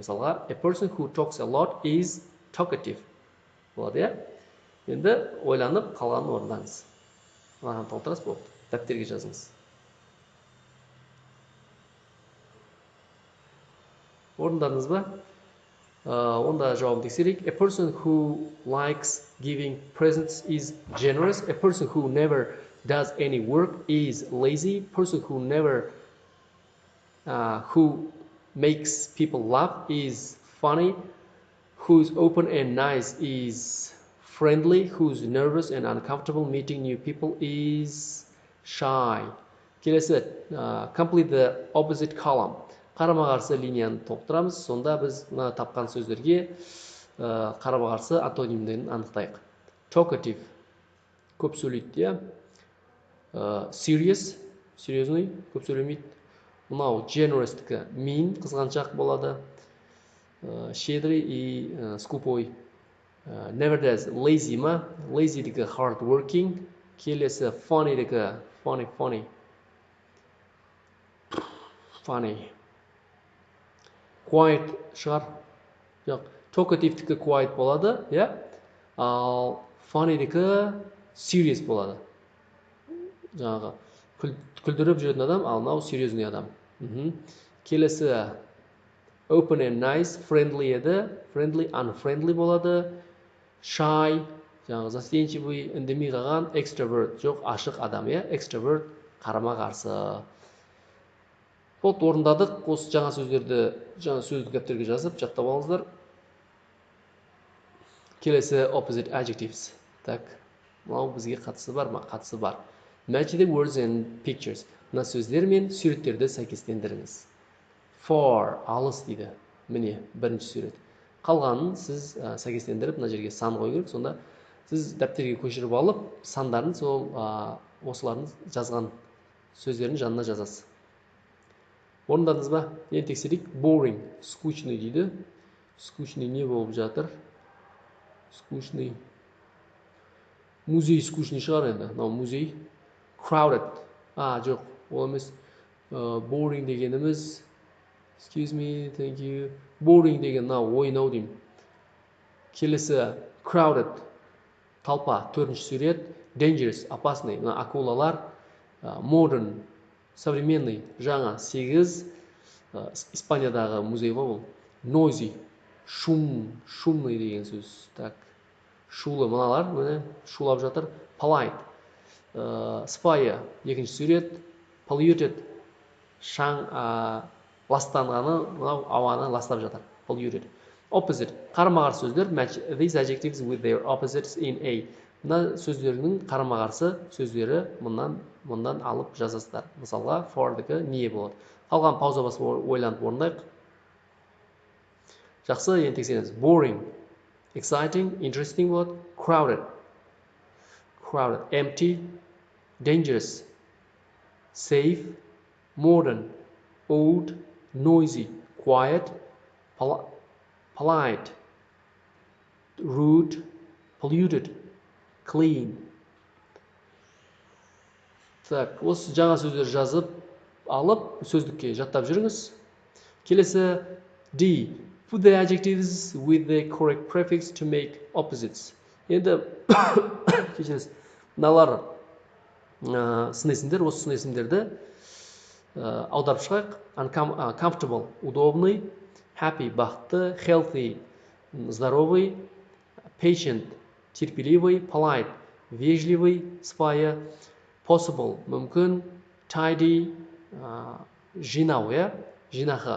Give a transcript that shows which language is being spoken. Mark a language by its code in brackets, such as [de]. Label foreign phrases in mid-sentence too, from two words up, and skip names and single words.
[kk] Мысалға, [en] a person who talks a lot is talkative. [kk] Болады, Енді ойланып қалғанын орындаңыз. Маған толтырасыз болды. Дәптерге жазыңыз. Орындадыңыз ба? Онда жауабын тексерейік. [en] A person who likes giving presents is generous. A person who never does any work is lazy. A person who never who makes people laugh is funny. Who is open and nice is friendly, who's nervous and uncomfortable meeting new people, is shy. Келесі, complete the opposite column. [kk] Қарама-қарсы линияны толықтырамыз. Сонда біз тапқан сөздерге қарама-қарсы антонимдерін анықтайық. Talkative, көп сөйлейді, serious, серьезный, көп сөйлемейді. Мынау [en] generous, mean, [kk] қызғаншақ болады. [ru] Щедрый и скупой. [en] Nevertheless, lazy ма? Lazy hard working. Келесі funny funny. Quiet шығар. [kk] Жоқ, [en] talkative quiet [kk] болады, иә? Ал [en] funny serious [kk] болады. Жаңағы күлдіріп жүретін адам, ал мынау серьезный адам. [en] Келесі open and nice, friendly еді, friendly, unfriendly болады. [kk] Shy, жаңағы застенчивый, үндемей қалған. Extrovert, жоқ, ашық адам, иә? Extrovert, қарама-қарсы. Вот, орындадық. Осы жаңа сөздерді жаңа сөздік дәптерге жазып, жаттап алыңыздар. [en] Келесі opposite adjectives. [kk] Так, мынау бізге қатысы бар ма? Қатысы бар. [en] Match the words and pictures. [kk] Мына сөздер мен суреттерді сәйкестендіріңіз. Far, алыс дейді. Міне, бірінші сурет. Қалғанын сіз сәйкестендіріп, мына жерге сан қою керек. Сонда сіз дәптерге көшіріп алып, сандарын сол осыларын жазған сөздердің жанына жазасыз. Орындадыңыз ба? Енді тексерейік. Boring, скучный дейді. Скучный не болып жатыр? Скучный. Музей скучный шығар енді. Мынау музей. Crowded. Жоқ, ол емес. Boring дегеніміз. [en] Excuse me, thank you. [kk] Boring деген мынау ойнау деймін. Келесі crowded. Толпа, төртінші сурет. Dangerous, опасный. Мына акулалар. Modern, современный, жаңа, 8. Испаниядағы музей ғой бұл. Noisy, шумный деген сөз. Так, шулы мыналар, міне, шулап жатыр. [en] Polite, spy, [kk] екінші сурет. Polluted, ластанғаны, мынау ауаны ластап жатыр. Polluted. Opposite, қарама-қарсы сөздер. [en] Match these adjectives with their opposites in A. [kk] Мына сөздерінің қарама-қарсы сөздері мұндан алып жазасыздар. Мысалға, for-дікі не болады. Қалған пауза басып ойланып орындайық. Жақсы, енді тексереміз. [en] Boring, exciting, interesting болады. Crowded, empty, dangerous, safe, modern, old, noisy, quiet, polite, rude, polluted, clean. [kk] Так, осы жаңа сөздер жазып, алып, сөздікке жаттап жүріңіз. Келесі D. [en] Put the adjectives with the correct prefix to make opposites. [kk] Енді, кешіріңіз, мыналар сын есімдер, осы сын есімдерді аударып шығайық. [en] Comfortable, удобный, happy, бақытты, healthy, здоровый, patient, терпеливый, polite, вежливый, сыпайы, possible, мүмкін, tidy, жинау, жинақы.